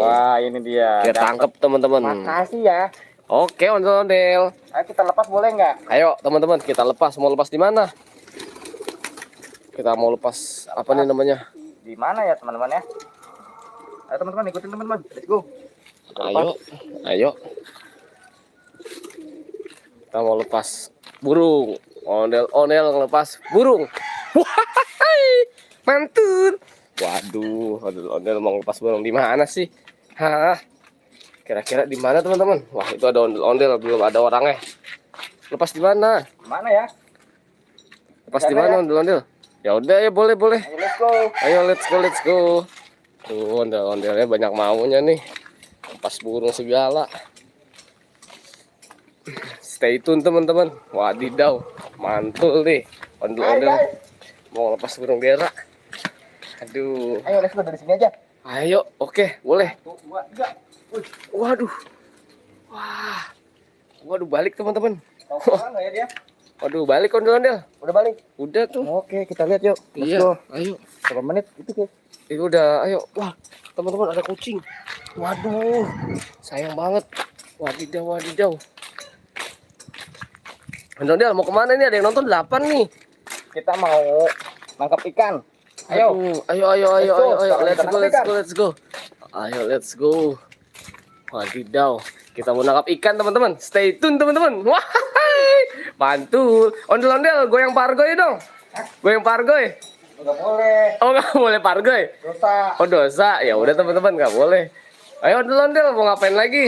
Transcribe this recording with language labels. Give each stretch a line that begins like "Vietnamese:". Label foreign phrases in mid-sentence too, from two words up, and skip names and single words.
Indonesian: Wah ini dia. Kita tangkap teman-teman. Makasih ya. Oke, ondel-ondel. Ayo kita lepas boleh nggak? Ayo teman-teman, kita lepas. Mau lepas di mana? Kita mau lepas apa nih namanya? Di mana ya teman-teman ya? Ayo teman-teman ikutin teman-teman.
English: Let's go.
Indonesian: Ayo. Kita mau lepas burung. Ondel-ondel ngelepas burung. Wah, mantul. Waduh, ondel-ondel mau lepas burung di mana sih? Hah? Kira-kira di mana teman-teman? Wah, itu ada ondel-ondel, belum ada orangnya. Lepas di mana? Mana ya? Lepas di mana ondel-ondel? Ya udah ya, boleh. Ayo,
English: let's go. Ayo let's go.
Indonesian: Tuh, ondel-ondelnya banyak maunya nih. Lepas burung segala.
English: Stay tune
Indonesian: teman-teman. Wadidaw, mantul nih ondel-ondel. Mau lepas burung berak. Aduh. Ayo,
English: let's go
Indonesian: dari sini aja. Ayo, oke, boleh. 1, 2, 3. Waduh. Wah. Waduh, balik teman-teman. Tahu kemana ya dia? Waduh, balik ondel-ondel. Udah balik. Udah tuh. Oke, kita lihat yuk.
English: Let's go.
Indonesian: Ayo. Berapa menit itu, guys? Itu udah, ayo. Wah, teman-teman ada kucing. Waduh. Sayang banget. Wadidaw. Ondel-ondel mau kemana nih? Ada yang nonton 8 nih. Kita mau nangkap ikan. Ayo. Ayo.
English: Let's go. Let's go. Ayo, let's go.
Indonesian: Wadidaw. Kita mau nangkap ikan, teman-teman.
English: Stay tune,
Indonesian: teman-teman. Wah, mantul. Ondel-ondel, goyang pargoy dong. Goyang pargoy. Enggak boleh. Oh, nggak boleh pargoy. Dosa. Oh, dosa. Ya udah, teman-teman, nggak boleh. Ayo, ondel-ondel, mau ngapain lagi?